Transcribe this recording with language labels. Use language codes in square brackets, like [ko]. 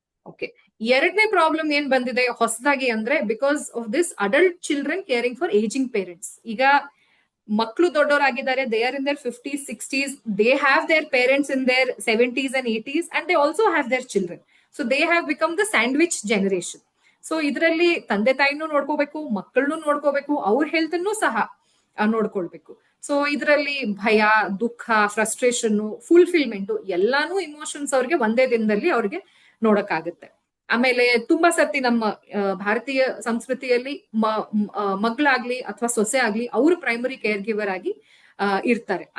[kn] Okay, ಎರಡನೇ problem ಏನ್ ಬಂದಿದೆ ಹೊಸದಾಗಿ ಅಂದ್ರೆ, [en] Because of this adult children caring for ageing parents. [kn] ಈಗ ಮಕ್ಕಳು ದೊಡ್ಡವರಾಗಿದ್ದಾರೆ, [en] They are in their 50s 60s, they have their parents in their 70s and 80s, and they also have their children. So they have become the sandwich generation. [kn] So ಇದರಲ್ಲಿ ತಂದೆ ತಾಯಿನೂ ನೋಡ್ಕೋಬೇಕು, ಮಕ್ಕಳನ್ನು ನೋಡ್ಕೋಬೇಕು, ಅವ್ರ health ಅನ್ನು ಸಹ ನೋಡ್ಕೊಳ್ಬೇಕು. ಸೊ ಇದರಲ್ಲಿ ಭಯ, ದುಃಖ, ಫ್ರಸ್ಟ್ರೇಷನ್, ಫುಲ್ಫಿಲ್ಮೆಂಟ್ ಎಲ್ಲಾನು ಇಮೋಷನ್ಸ್ ಅವ್ರಿಗೆ ಒಂದೇ ದಿನದಲ್ಲಿ ಅವ್ರಿಗೆ ನೋಡಕ್ಕಾಗುತ್ತೆ. ಆಮೇಲೆ ತುಂಬಾ ಸರ್ತಿ ನಮ್ಮ ಭಾರತೀಯ ಸಂಸ್ಕೃತಿಯಲ್ಲಿ ಮಗಳಾಗ್ಲಿ ಅಥವಾ ಸೊಸೆ ಆಗ್ಲಿ ಅವರು ಪ್ರೈಮರಿ ಕೇರ್ ಗಿವರ್ ಆಗಿ ಇರ್ತಾರೆ.